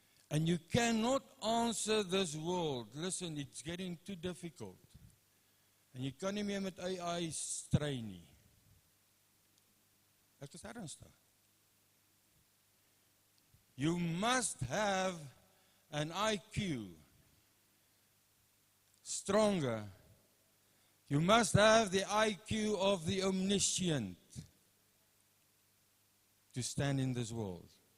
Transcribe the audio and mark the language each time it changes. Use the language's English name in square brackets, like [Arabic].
[English] And you cannot answer this world. Listen, it's getting too difficult. [Afrikaans] En jy kan nie meer met AI stry nie. Ek is ernstig. [English] You must have an IQ stronger. You must have the IQ of the omniscient to stand in this world.